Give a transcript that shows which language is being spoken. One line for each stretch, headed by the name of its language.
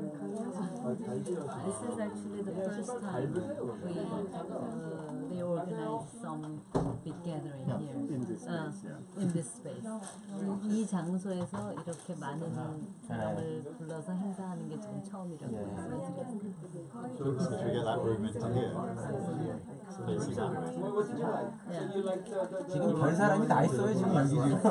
English: This is actually the first time they organized some big gathering here. In this space.
Korean: 이 장소에서 이렇게 많은 사람을 불러서 행사하는 게 전 처음이라고 말씀드렸습니다.
English: So should we get that room into here? What did you like? So you liked the
Korean: 지금 별 사람이 다 있어요 지금 여기 지금.